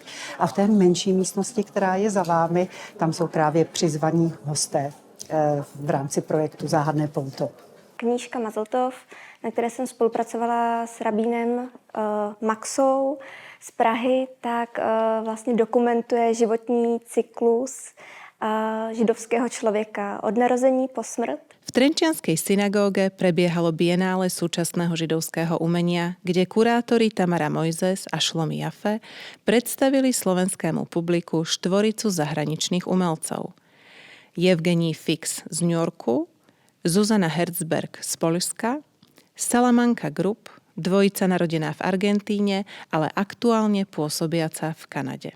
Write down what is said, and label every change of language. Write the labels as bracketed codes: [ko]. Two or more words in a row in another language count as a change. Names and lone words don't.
[cs] A v té menší místnosti, která je za vámi, tam jsou právě přizvaní hosté v rámci projektu Záhadné pouto. Knížka Mazltov, na které jsem spolupracovala s rabínem Maxou z Prahy, tak vlastně dokumentuje životní cyklus židovského člověka od narození po smrt. [sk] V Trenčianskej synagóge prebiehalo bienále súčasného židovského umenia, kde kurátori Tamara Mojzes a Šlomi Jafe predstavili slovenskému publiku štvoricu zahraničných umelcov. Evgenij Fix z New Yorku, Zuzana Herzberg z Poľska, Salamanca Group, dvojica narodená v Argentíne, ale aktuálne pôsobiaca v Kanade.